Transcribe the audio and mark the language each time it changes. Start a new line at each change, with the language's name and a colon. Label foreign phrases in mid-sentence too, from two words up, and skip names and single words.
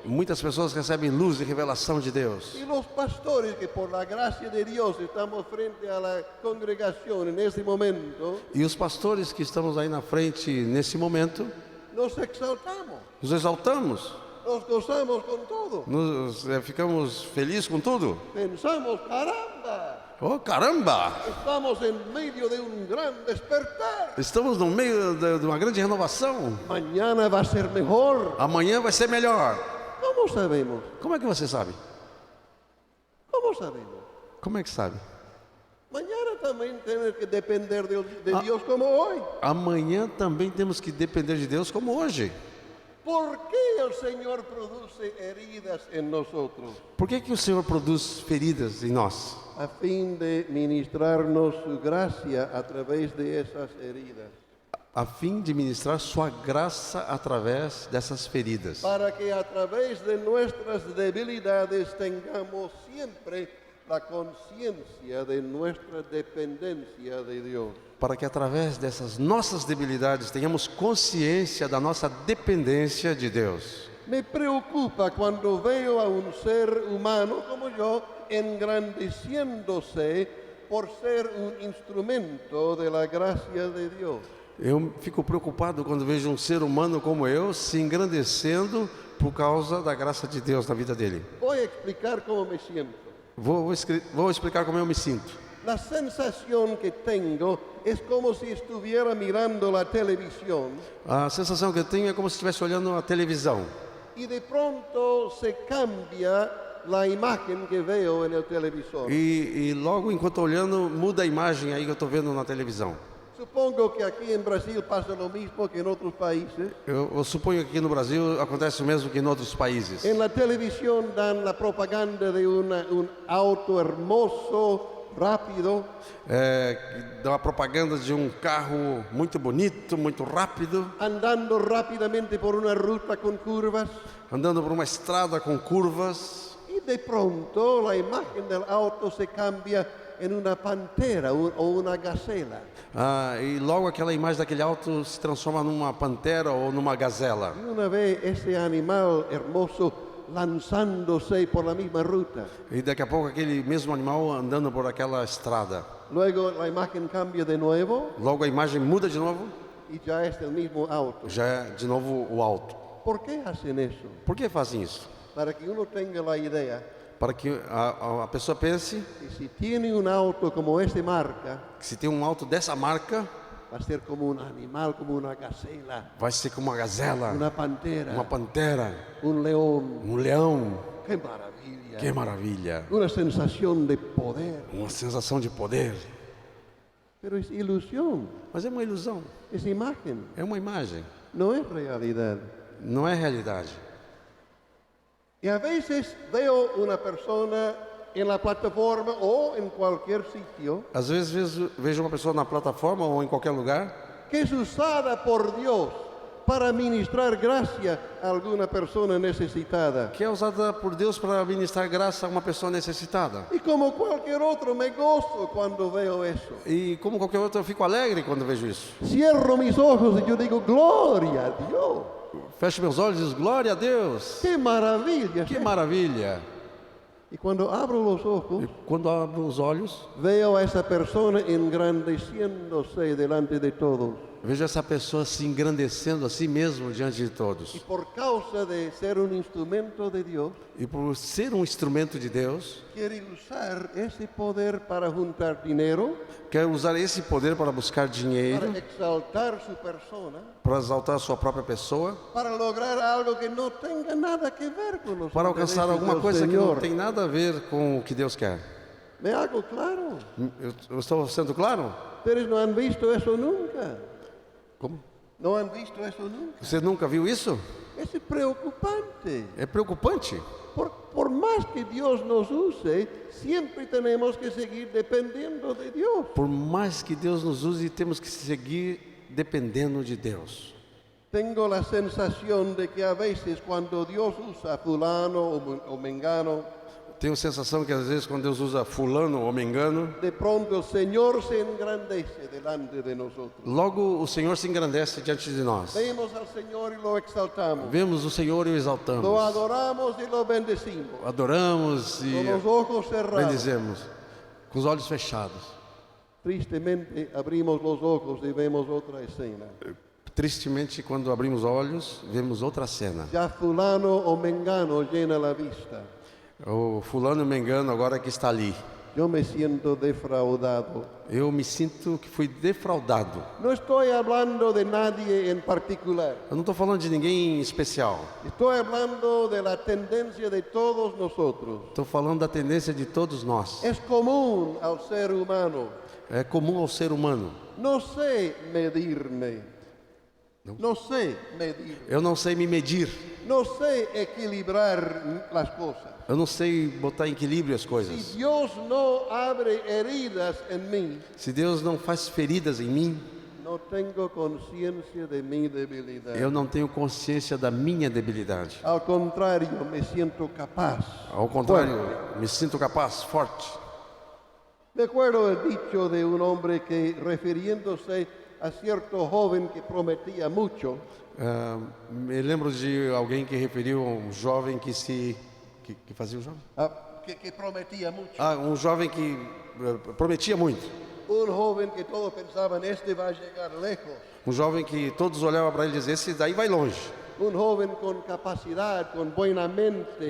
Portuguese: Muitas pessoas recebem luz e revelação de Deus.
Spanish: Y los pastores que por la gracia de Dios estamos frente a la congregación en este momento,
Portuguese: E os pastores que estamos aí na frente nesse momento,
Spanish: nos exaltamos, nos exaltamos, nos gozamos con todo.
Portuguese: ficamos felizes com tudo.
Spanish: Pensamos, caramba,
Portuguese: Oh, caramba!
Spanish: estamos en medio de un gran despertar.
Portuguese: Estamos no meio de uma grande renovação.
Spanish: Mañana va a ser mejor.
Portuguese: Amanhã vai ser melhor.
Spanish: ¿Cómo sabemos?
Portuguese: Como é que você sabe?
Spanish: ¿Cómo sabemos?
Portuguese: Como é que sabe?
Spanish: Mañana también tenemos que depender de Dios como hoy.
Portuguese: Amanhã também temos que depender de Deus como hoje.
Spanish: ¿Por qué el Señor produce heridas en nosotros?
Portuguese: Por que o Senhor produz feridas em nós?
Spanish: A fin de ministrarnos su gracia a través de esas heridas.
Portuguese: A fim de ministrar sua graça através dessas feridas.
Spanish: Para que a través de nuestras debilidades tengamos siempre la conciencia de nuestra dependencia de Dios.
Portuguese: Para que através dessas nossas debilidades tenhamos consciência da nossa dependência de Deus.
Spanish: Me preocupa cuando veo a un ser humano como yo engrandeciéndose por ser un instrumento de la gracia de Dios.
Portuguese: Eu fico preocupado quando vejo um ser humano como eu se engrandecendo por causa da graça de Deus na vida dele.
Spanish: Voy a explicar cómo me siento.
Portuguese: Vou explicar como eu me sinto.
Spanish: La sensación que tengo es como si estuviera mirando la televisión
Portuguese: A sensação que eu tenho é como se estivesse olhando a televisão.
Spanish: y de pronto se cambia la imagen que veo en el televisor.
Portuguese: E logo enquanto olhando, muda a imagem aí que eu estou vendo na televisão.
Spanish: Supongo que aquí en Brasil pasa lo mismo que en otros países.
Portuguese: Eu suponho que aqui no Brasil acontece o mesmo que em outros países.
Spanish: En la televisión dan la propaganda de un auto hermoso, rápido,
Portuguese: Dá uma propaganda de um carro muito bonito, muito rápido,
Spanish: andando rápidamente por una ruta con curvas.
Portuguese: andando por uma estrada com curvas.
Spanish: Y de pronto la imagen del auto se cambia en una pantera o una gacela.
Portuguese: E logo aquela imagem daquele auto se transforma numa pantera ou numa gazela.
Spanish: Y una vez ese animal hermoso lanzándose por la misma ruta.
Portuguese: E daqui a pouco aquele mesmo animal andando por aquela estrada.
Spanish: Luego la imagen cambia de nuevo
Portuguese: Logo a imagem muda de novo,
Spanish: y ya es el mismo auto.
Portuguese: já é de novo o auto.
Spanish: ¿Por qué hacen eso?
Portuguese: Por que fazem isso?
Spanish: Para que uno tenga la idea
Portuguese: Para que a pessoa pense
Spanish: que si tiene un auto como esta marca,
Portuguese: que se tem um auto dessa marca,
Spanish: va a ser como un animal, como una gacela,
Portuguese: vai ser como uma gazela,
Spanish: una pantera,
Portuguese: uma pantera,
Spanish: un león.
Portuguese: um leão.
Spanish: ¡Qué maravilla!
Portuguese: Que maravilha!
Spanish: Una sensación de poder.
Portuguese: Uma sensação de poder.
Spanish: Pero es ilusión,
Portuguese: Mas é uma ilusão,
Spanish: es imagen,
Portuguese: é uma imagem,
Spanish: no es realidad.
Portuguese: não é realidade.
Spanish: Y a veces veo una persona en la plataforma o en cualquier sitio
Portuguese: Às vezes vejo uma pessoa na plataforma ou em qualquer lugar
Spanish: que es usada por Dios para ministrar gracia a alguna persona necesitada.
Portuguese: que é usada por Deus para ministrar graça a uma pessoa necessitada.
Spanish: Y como cualquier otro me gozo cuando veo eso.
Portuguese: E como qualquer outro, eu fico alegre quando vejo isso.
Spanish: Cierro mis ojos y yo digo, gloria a Dios.
Portuguese: Fecho meus olhos e digo, glória a Deus!
Spanish: ¡Qué maravilla!
Portuguese: Que maravilha!
Spanish: Y cuando abro los ojos,
Portuguese: E quando abro os olhos,
Spanish: veo a esa persona engrandeciéndose delante de todos.
Portuguese: vejo essa pessoa se engrandecendo a si mesmo diante de
Spanish: Y
Portuguese: todos.
Spanish: por causa de ser un instrumento de Dios,
Portuguese: E por ser um instrumento de Deus,
Spanish: quiere usar ese poder para juntar dinero,
Portuguese: quer usar esse poder para buscar dinheiro,
Spanish: para exaltar su persona,
Portuguese: para exaltar a sua própria pessoa,
Spanish: para lograr algo que no tenga nada que ver con los
Portuguese: para alcançar
Spanish: intereses
Portuguese: alguma
Spanish: del
Portuguese: coisa que não
Spanish: Señor.
Portuguese: tem nada a ver com o que Deus quer.
Spanish: Me hago claro.
Portuguese: Eu estou sendo claro?
Spanish: Ustedes no han visto eso nunca.
Portuguese: Como?
Spanish: ¿No han visto eso nunca?
Portuguese: Você nunca viu isso?
Spanish: Es preocupante.
Portuguese: É preocupante.
Spanish: Por más que Dios nos use, siempre tenemos que seguir dependiendo de Dios.
Portuguese: Por mais que Deus nos use, temos que seguir dependendo de Deus.
Spanish: Tengo la sensación de que a veces cuando Dios usa a fulano o mengano,
Portuguese: Tenho a sensação que às vezes quando Deus usa fulano ou mengano,
Spanish: de pronto el Señor se engrandece delante de nosotros.
Portuguese: logo o Senhor se engrandece diante de nós.
Spanish: Vemos al Señor y lo exaltamos.
Portuguese: Vemos o Senhor e o exaltamos.
Spanish: Lo adoramos y lo bendecimos.
Portuguese: Adoramos e
Spanish: Con los ojos cerrados.
Portuguese: bendizemos, com os olhos fechados.
Spanish: Tristemente abrimos los ojos y vemos otra escena.
Portuguese: Tristemente, quando abrimos olhos, vemos outra cena.
Spanish: Ya fulano o mengano llena la vista.
Portuguese: O fulano e o mengano agora que está ali.
Spanish: Yo me siento defraudado.
Portuguese: Eu me sinto que fui defraudado.
Spanish: No estoy hablando de nadie en particular.
Portuguese: Eu não estou falando de ninguém em especial.
Spanish: Estoy hablando de la tendencia de todos nosotros.
Portuguese: Estou falando da tendência de todos nós.
Spanish: Es común al ser humano.
Portuguese: É comum ao ser humano.
Spanish: No sé medirme. No sé medir.
Portuguese: Eu não sei me medir.
Spanish: No sé equilibrar las cosas.
Portuguese: Eu não sei botar em equilíbrio as
Spanish: Si
Portuguese: coisas.
Spanish: Dios no abre heridas en mí,
Portuguese: Se Deus não faz feridas em mim,
Spanish: no tengo conciencia de mi debilidad.
Portuguese: eu não tenho consciência da minha debilidade.
Spanish: Al contrario, me siento capaz.
Portuguese: Ao contrário, me sinto capaz, forte.
Spanish: Me acuerdo el dicho de un hombre que, refiriéndose a cierto joven que prometía mucho,
Portuguese: Me lembro de alguém que referiu a um jovem que fazia o jovem?
Spanish: que prometía mucho.
Portuguese: Um jovem que prometia muito.
Spanish: Un joven que todos pensaban, este va a llegar lejos.
Portuguese: Um jovem que todos olhavam para ele e diziam, esse daí vai longe.
Spanish: Un joven con capacidad, con buena mente,